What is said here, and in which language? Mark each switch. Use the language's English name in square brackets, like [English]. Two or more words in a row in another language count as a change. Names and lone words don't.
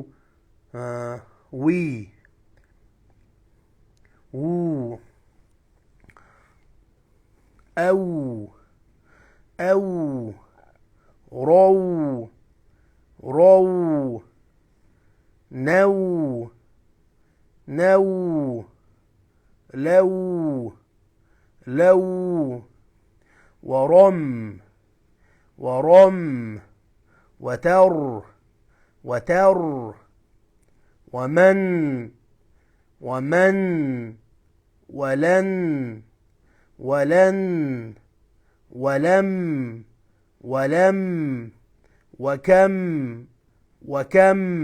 [Arabic] уи, у, әу, әу, роу, роу, нәу, нәу, لو لو ورم ورم وتر وتر ومن ومن ولن ولن ولم ولم وكم وكم.